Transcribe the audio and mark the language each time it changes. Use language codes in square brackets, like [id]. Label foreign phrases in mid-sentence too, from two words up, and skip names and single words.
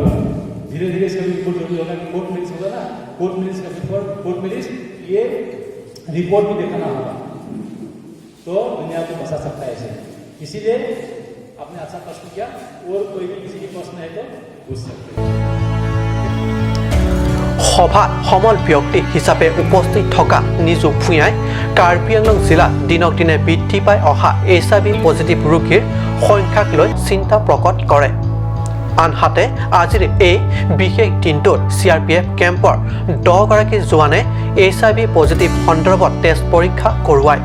[hi] धीरे धीरे इसका भी रिपोर्ट जरूरी होगा कि [en] court marriage [hi] होगा ना, [en] court marriage [hi] का [en] before court marriage [hi] ये रिपोर्ट भी दिखाना होगा, तो दुनिया को बचा सकता है इसे। इसीलिए आपने अच्छा प्रश्न किया, और कोई भी किसी की प्रश्न है तो पूछ सकते हैं। [as] সভাত সমল ব্যক্তি হিচাপে উপস্থিত থকা নিজু ভূঞাই কাৰ্বি আংলং জিলাত দিনক দিনে বৃদ্ধি পাই অহা HIV পজিটিভ ৰোগীৰ সংখ্যাক লৈ চিন্তা প্ৰকট কৰে। আনহাতে আজিৰ এই বিশেষ দিনটোত CRPF কেম্পৰ 10 গৰাকী জোৱানে HIV পজিটিভ সন্দৰ্ভত টেষ্ট পৰীক্ষা কৰোৱায়।